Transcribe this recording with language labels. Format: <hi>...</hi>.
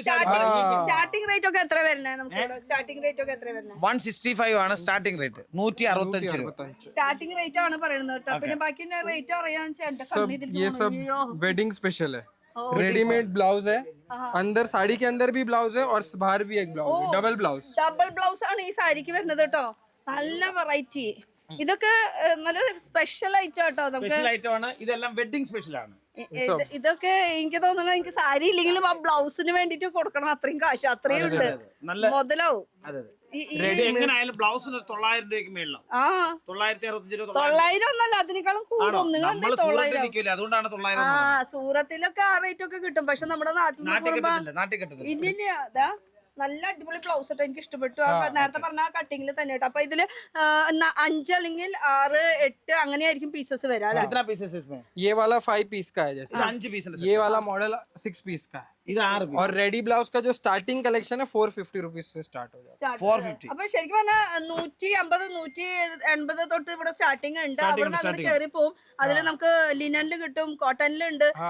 <ml>Starting rate ഒക്കെ എത്ര വരുന്നത്? നമുക്ക് സ്റ്റാർട്ടിംഗ് റേറ്റ് ഒക്കെ എത്ര വരുന്നത്? 165 ആണ് സ്റ്റാർട്ടിംഗ് റേറ്റ്. 165 രൂപ സ്റ്റാർട്ടിംഗ് റേറ്റ് ആണ് പറയുന്നത് കേട്ടോ. പിന്നെ ബാക്കി റേറ്റ് അറിയാൻ</ml> <hi>ये सब वेडिंग स्पेशल है। रेडीमेड ब्लाउज है, अंदर साड़ी के अंदर भी ब्लाउज है और बाहर भी एक ब्लाउज है, डबल ब्लाउज।</hi> <ml>ഡബിൾ ബ്ലൗസ് ആണ് ഈ സാരിക്ക് വരുന്നത് കേട്ടോ. നല്ല വെറൈറ്റി. ഇതൊക്കെ നല്ല സ്പെഷ്യൽ ഐറ്റം കേട്ടോ. നമുക്ക് സ്പെഷ്യൽ ഐറ്റം ആണ്. ഇതെല്ലാം വെഡിങ് സ്പെഷ്യൽ ആണ്. ഇതൊക്കെ എനിക്ക് തോന്നുന്നത് എനിക്ക് സാരി ഇല്ലെങ്കിലും ആ ബ്ലൗസിന് വേണ്ടിട്ട് കൊടുക്കണം. അത്രയും കാശ് അത്രയും ഉണ്ട്, മുതലാവും. എങ്ങനെയായാലും ബ്ലൗസിന് 900 രൂപയ്ക്ക് മേളിലാണ്. 965 രൂപ. 900 ഒന്നല്ല, അതിനേക്കാളും കൂടും. നിങ്ങൾ അതുകൊണ്ടാണ് 900. സൂറത്തിലൊക്കെ ആ റേറ്റ് ഒക്കെ കിട്ടും. പക്ഷെ നമ്മുടെ നാട്ടിൽ നാട്ടിൽ കിട്ടത്തില്ല. ഇല്ലില്ല. അതാ നല്ല അടിപൊളി ബ്ലൗസ് ഇട്ടോ, എനിക്ക് ഇഷ്ടപ്പെട്ടു. നേരത്തെ പറഞ്ഞ ആ കട്ടിങ്ങിൽ തന്നെ കേട്ടോ. അപ്പൊ ഇതില് 5 അല്ലെങ്കിൽ 6, 8 അങ്ങനെയായിരിക്കും പീസസ് വരാം അല്ലെ?</ml> <hi>कितना पीसेस इसमें? ये वाला 5 पीस का है, जैसे 5 पीस ये वाला मॉडल 6 पीस का है.</hi> <ml>ഇത് 6 പീസ്.</ml> <hi>और रेडी ब्लाउज का जो स्टार्टिंग कलेक्शन है 450 रुपीज से स्टार्ट हो जाता है. 450.</hi> <ml>അപ്പൊ ശരിക്കും പറഞ്ഞാൽ 150, 180 തൊട്ട് ഇവിടെ സ്റ്റാർട്ടിംഗ് ഉണ്ട്. അവിടെ നിന്ന് അങ്ങോട്ട് കയറി പോകും. അതിൽ നമുക്ക് ലിനനിൽ കിട്ടും, കോട്ടണിലുണ്ട്.</ml>